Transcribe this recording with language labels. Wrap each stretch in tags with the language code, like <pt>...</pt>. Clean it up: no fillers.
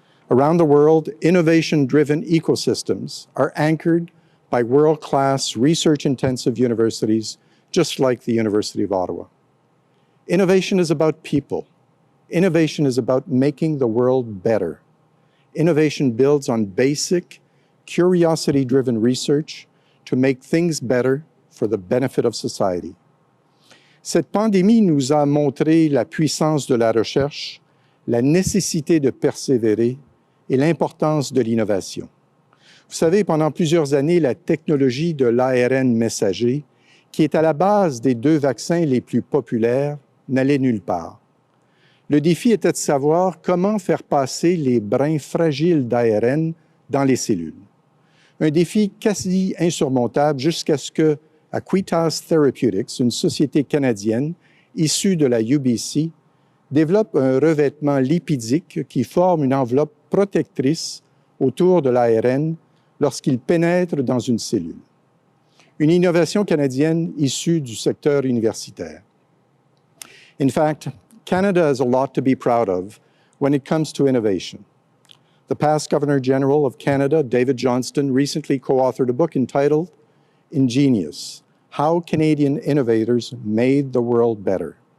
<en>Around the world, innovation-driven ecosystems are anchored by world-class, research-intensive universities, just like the University of Ottawa. Innovation is about people. Innovation is about making the world better. Innovation builds on basic, curiosity-driven research to make things better for the benefit of society.</en> <fr>Cette pandémie nous a montré la puissance de la recherche, la nécessité de persévérer et l'importance de l'innovation. Vous savez, pendant plusieurs années, la technologie de l'ARN messager, qui est à la base des 2 vaccins les plus populaires, n'allait nulle part. Le défi était de savoir comment faire passer les brins fragiles d'ARN dans les cellules. Un défi quasi insurmontable jusqu'à ce que Aquitas Therapeutics, une société canadienne issue de la UBC, développe un revêtement lipidique qui forme une enveloppe protectrice autour de l'ARN lorsqu'il pénètre dans une cellule. Une innovation canadienne issue du secteur universitaire.</fr> <en>In fact, Canada has a lot to be proud of when it comes to innovation. The past Governor General of Canada, David Johnston, recently co-authored a book entitled Ingenious: How Canadian Innovators Made the World Better.</en>